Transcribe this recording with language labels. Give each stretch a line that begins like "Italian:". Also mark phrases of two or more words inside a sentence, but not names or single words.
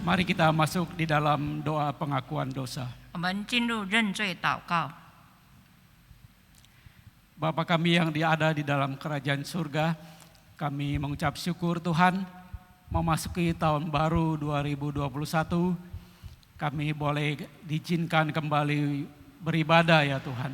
Indonesian: kita masuk di dalam doa pengakuan dosa.
Chinese: 我们进入认罪祷告。
Indonesian: Bapa kami yang ada di dalam kerajaan surga, kami mengucap syukur Tuhan, memasuki tahun baru 2021, kami boleh diizinkan kembali beribadah ya Tuhan.